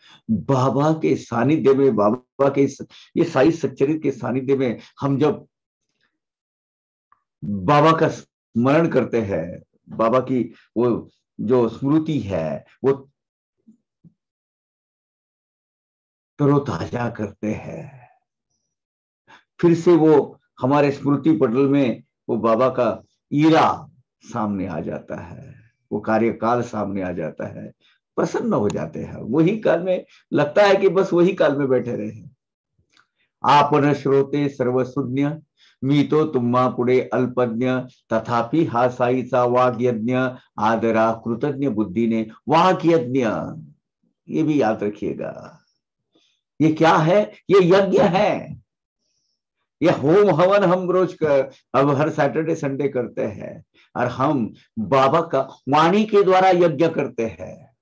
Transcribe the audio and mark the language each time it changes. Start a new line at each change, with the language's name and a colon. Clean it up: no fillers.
Hindi: बाबा के सानिध्य में, बाबा के ये साई सच्चरित के सानिध्य में हम जब बाबा का स्मरण करते हैं, बाबा की वो जो स्मृति है वो तरोताजा करते हैं, फिर से वो हमारे स्मृति पटल में वो बाबा का ईरा सामने आ जाता है, वो कार्यकाल सामने आ जाता है, प्रसन्न हो जाते हैं। वही काल में लगता है कि बस वही काल में बैठे रहे।
Marathi: आपन श्रोते सर्वसुज्ञ मी तो तुम्हा पुढे अल्पज्ञ तथापि हा साईचा वाग्यज्ञ आदरा कृतज्ञ बुद्धीने वाग्यज्ञ।
Hindi: ये भी याद रखिएगा, ये क्या है? ये यज्ञ है, ये होम हवन हम रोज अब हर सैटरडे संडे करते हैं, और हम बाबा का वाणी के द्वारा यज्ञ करते हैं।